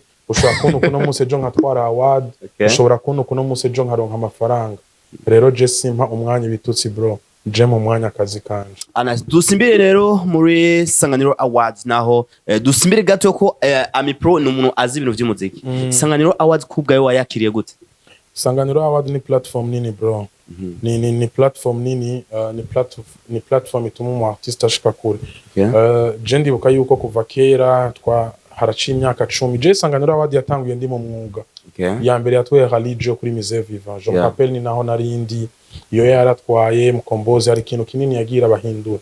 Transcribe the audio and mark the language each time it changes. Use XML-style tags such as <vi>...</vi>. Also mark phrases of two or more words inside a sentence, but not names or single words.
<rn>Ushobora kuntu kuno munsi ejo nkatwara award, ushobora kuntu kuno munsi ejo nkaronka amafaranga. Rero je simpa umwanya ibitutsi bro, je mu mwanya akazi kanje. Dusimbire rero muri Sanganiro Awards naho dusimbire gato ko Amipro ni umuntu azi ibintu vy'umuziki. Sanganiro Awards kubwayo wayakiriye gute? Sanganiro Awards ni platform nini bro. Ni platform nini, ni platform ituma umu artiste ashika kure. Je ndibuka yuko kuva kera haraciye imyaka 10 je Sanganiro Awards yatanguye ndi mu mwuga. Ya mbere yatwaye religion kuri Musée Vivant.</rn> <fr>Je me rappelle</fr> <rn>ni naho narindi iyo yaratwaye mukombozi, hari ikintu kinini yagira abahindura.</rn>